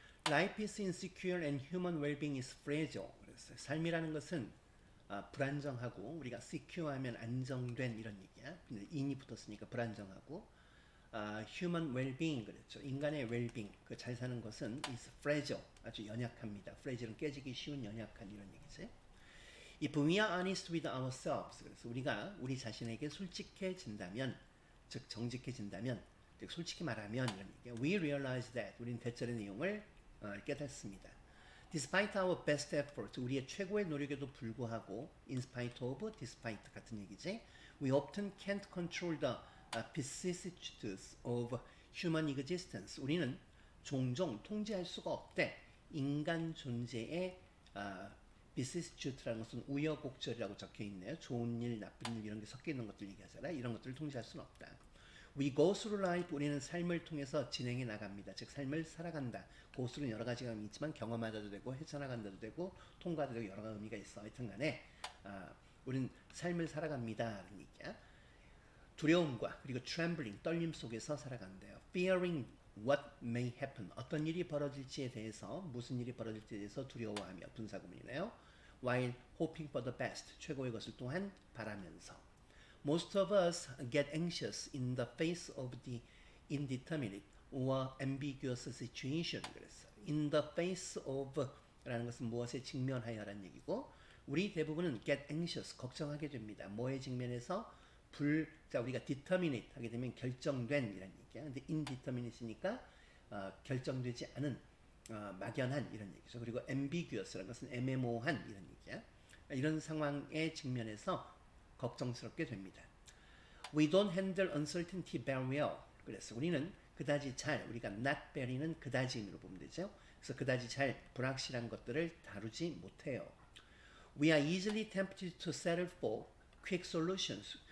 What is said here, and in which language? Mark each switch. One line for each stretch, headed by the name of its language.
English: Life is insecure and human well-being is fragile.
Korean: 그랬어요. 삶이라는 것은 불안정하고 우리가 secure하면 안정된 이런 얘기야. 근데 in이 붙었으니까 불안정하고
English: human well-being
Korean: 그랬죠. 인간의 well-being 그 잘 사는 것은
English: is fragile
Korean: 아주 연약합니다. fragile은 깨지기 쉬운 연약한 이런 얘기지.
English: If we are honest with ourselves
Korean: 그래서 우리가 우리 자신에게 솔직해진다면 즉 정직해진다면 즉 솔직히 말하면 이런 얘기야.
English: We realize that
Korean: 우리는 대절의 내용을 깨닫습니다.
English: Despite our best efforts,
Korean: 우리의 최고의 노력에도 불구하고, in spite of, despite 같은 얘기지.
English: We often can't control the vicissitudes of human existence.
Korean: 우리는 종종 통제할 수가 없대. 인간 존재의 vicissitude라는 것은 우여곡절이라고 적혀 있네요. 좋은 일, 나쁜 일 이런 게 섞여 있는 것들 얘기하잖아. 이런 것들을 통제할 수는 없다.
English: We go through life,
Korean: 우리는 삶을 통해서 진행해 나갑니다. 즉 삶을 살아간다. go through는 여러 가지가 있지만 경험하다도 되고 헤쳐나간다도 되고 통과도 되고 여러 가지 의미가 있어. 하여튼 간에 우리는 삶을 살아갑니다. 라는 얘기야. 두려움과 그리고 trembling, 떨림 속에서 살아간대요.
English: Fearing what may happen,
Korean: 어떤 일이 벌어질지에 대해서 무슨 일이 벌어질지에 대해서 두려워하며 분사구문이네요.
English: While hoping for the best,
Korean: 최고의 것을 또한 바라면서.
English: Most of us get anxious in the face of the indeterminate or ambiguous situation.
Korean: 그랬어요. In the face of 라는 것은 무엇에 직면하여라는 얘기고 우리 대부분은 get anxious, 걱정하게 됩니다. 뭐에 직면해서 자 우리가 determinate 하게 되면 결정된 이란 얘기야. 근데 indeterminate니까 결정되지 않은 막연한 이런 얘기죠. 그리고 ambiguous라는 것은 애매모호한 이런 얘기야. 이런 상황에 직면해서 걱정스럽게 됩니다.
English: We don't handle uncertainty very well.
Korean: 그래서 우리는 그다지 잘, 우리가 not very는 그다지 의미로 보면 되죠. 그래서 그다지 잘 불확실한 것들을 다루지 못해요.
English: We are easily tempted to settle for quick solutions.